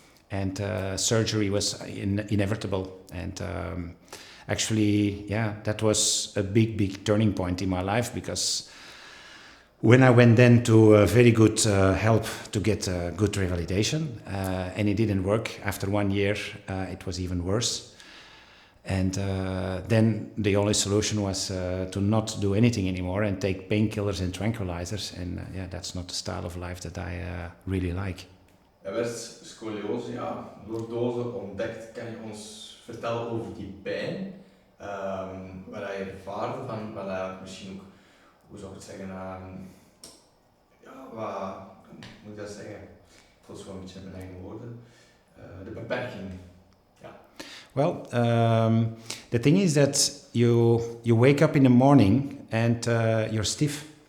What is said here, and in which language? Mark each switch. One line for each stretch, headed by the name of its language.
English: And surgery was inevitable. And actually, that was a big turning point in my life, because when I went then to very good help to get good revalidation, and it didn't work. After 1 year, it was even worse. And then the only solution was to not do anything anymore and take painkillers and tranquilizers. And that's not the style of life that I really like.
Dutch: Er werd scoliose, lordose ontdekt. Kan je ons vertellen over die pijn? Wat je ervaarde van, wat eigenlijk misschien ook, hoe zou ik het zeggen, wat moet ik dat zeggen? Ik voel het gewoon een beetje in mijn eigen woorden. De beperking.
English: Well, the thing is that you wake up in the morning and you're stiff.